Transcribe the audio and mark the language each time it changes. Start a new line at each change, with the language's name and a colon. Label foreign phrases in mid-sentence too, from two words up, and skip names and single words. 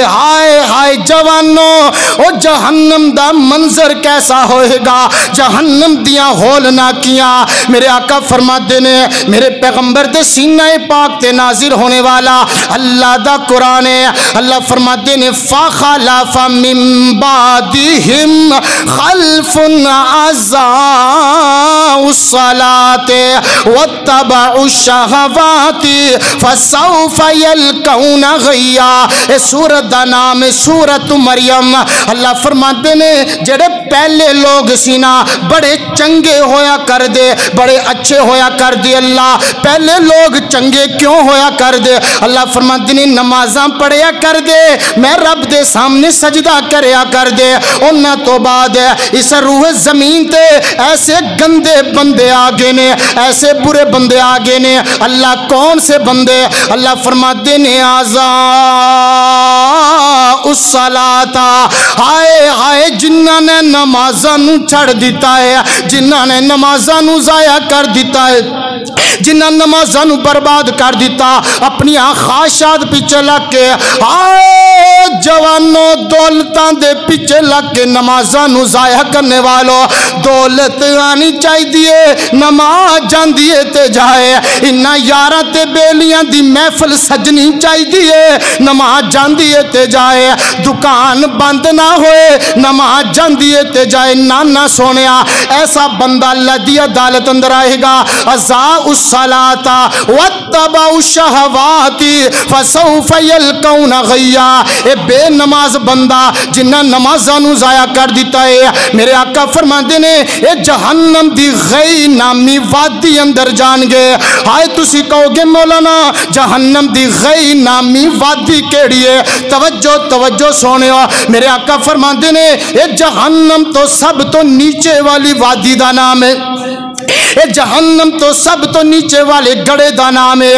Punjabi: ہائے ہائے جوانو، او جہنم دا منظر کیسا ہوئے گا، جہنم دیاں ہولنا کیاں۔ میرے آقا فرماتے نے میرے پیغمبر دے سینہ پاک تے نازل ہونے والا اللہ دا قرآن ہے۔
Arabic: اللہ فرماتے نے فَخَلَفَ مِن بَعْدِهِمْ خَلْفٌ أَضَاعُوا الصَّلَاةَ وَاتَّبَعُوا الشَّهَوَاتِ فَسَوْفَ يَلْقَوْنَ غَيًّا۔
Punjabi: اس سورت دا نام ہے سورت مریم۔ اللہ فرماتے نے جڑے پہلے لوگ سینا بڑے چنگے ہویا کر دے، بڑے اچھے ہویا کر دے۔ اللہ پہلے لوگ چنگے کیوں ہویا کر دے؟ اللہ فرماتے نے نمازاں پڑھیا کر دے، میں رب دے سامنے سجدہ کریا کر دے۔ انہاں تو بعد اس روح زمین تے ایسے گندے بندے آگے نے، ایسے کیسے برے بندے آگے نے؟ اللہ کون سے بندے؟ اللہ فرماتے نے
Arabic: آزا الصلاۃ،
Punjabi: ہائے ہائے جنہاں نے نمازاں نو چھڑ دیتا ہے، جنہاں نے نمازاں نو ضائع کر دیتا ہے، جنہاں نمازاں نو برباد کر دیتا، اپنی خواہشات پیچھے لگ کے، ہائے جوانوں دولتاں دے پیچھے لگ کے نمازاں نو ضائع کرنے والو، دولت آنی چاہیے نماز جاندیے تے جائے، انہاں یاراں تے بیلیاں دی محفل سجنی چاہیے نماز جاندیے تے جائے، دکان بند نہ ہوئے نماز جاندیے تے جائے۔ نانا سونیا ایسا بندہ اللہ دی عدالت اندر آئے گا،
Arabic: اضاعوا الصلاۃ واتبعوا الشہوات فسوف یلقون غیا،
Punjabi: اے بے نماز بندہ جنہاں نمازاں نو ضائع کر دیتا ہے، میرے آقا فرماندے نے اے جہنم دی غی نامی وادی اندر جان گے۔ ہائے تسی کہو گے مولانا جہنم دی غی نامی وادی کیڑی ہے؟ توجہ توجہ سونیو، میرے آقا فرماندے نے اے جہنم تو سب تو نیچے والی وادی دا نام ہے، اے جہنم تو سب تو نیچے والے گڑے دا نام ہے۔